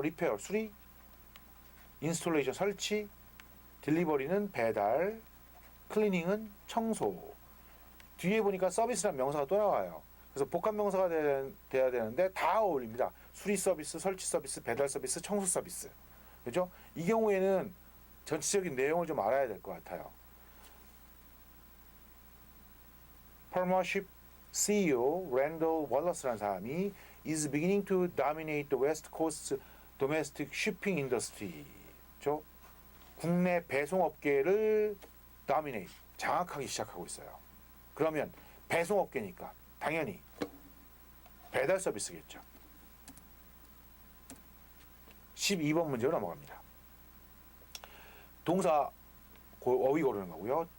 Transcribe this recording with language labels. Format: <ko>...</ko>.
<ko>리페어 수리, 인스톨레이션 설치, 딜리버리는 배달, 클리닝은 청소. 뒤에 보니까 서비스라는 명사가 또 나와요. 그래서 복합 명사가 돼야 되는데 다 어울립니다. 수리 서비스, 설치 서비스, 배달 서비스, 청소 서비스. 그죠? 이 경우에는 전체적인 내용을 좀 알아야 될 것 같아요.</ko> <en>Partnership CEO</en> <ko>랜덜 월러스라는 사람이</ko> <en>is beginning to dominate the West Coast domestic shipping industry.</en> <ko>국내 배송업계를 dominate, 장악하기 시작하고 있어요. 그러면 배송업계니까 당연히 배달 서비스겠죠. 12번 문제로 넘어갑니다. 동사 어휘 고르는 거고요.</ko>